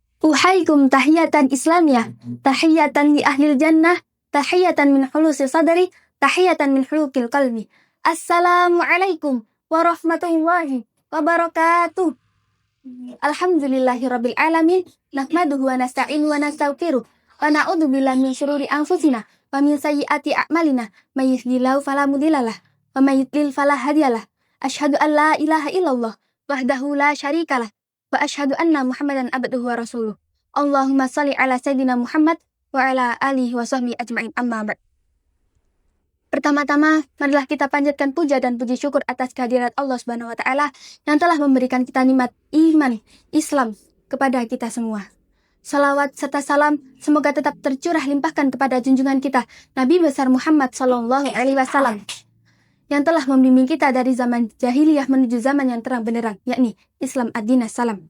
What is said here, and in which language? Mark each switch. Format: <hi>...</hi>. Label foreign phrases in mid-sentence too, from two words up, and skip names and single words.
<ar>أحييكم تحية إسلامية، تحية لأهل الجنة، تحية من خلوص صدري، تحية من حلوك القلب. السلام عليكم ورحمة الله وبركاته. الحمد لله رب العالمين، نحمده ونستعينه ونستغفره، ونعوذ بالله من شرور أنفسنا ومن سيئات أعمالنا، من يهده الله فلا مضل له ومن يضلل فلا هادي له. أشهد أن لا إله إلا الله وحده لا شريك له وأشهد أن محمدا عبده ورسوله. اللهم صل على سيدنا محمد وعلى آله وصحبه أجمعين، أما بعد.</ar> <id>Pertama-tama, marilah kita panjatkan puja dan puji syukur atas kehadirat Allah</id> <ar>سبحانه وتعالى</ar> <id>yang telah memberikan kita nikmat iman Islam kepada kita semua. Salawat serta salam semoga tetap tercurah limpahkan kepada junjungan kita Nabi besar Muhammad</id> <ar>صلى الله عليه وسلم</ar> <id>yang telah membimbing kita dari zaman jahiliyah menuju zaman yang terang benderang, yakni Islam</id> <ar>الدين السلام.</ar>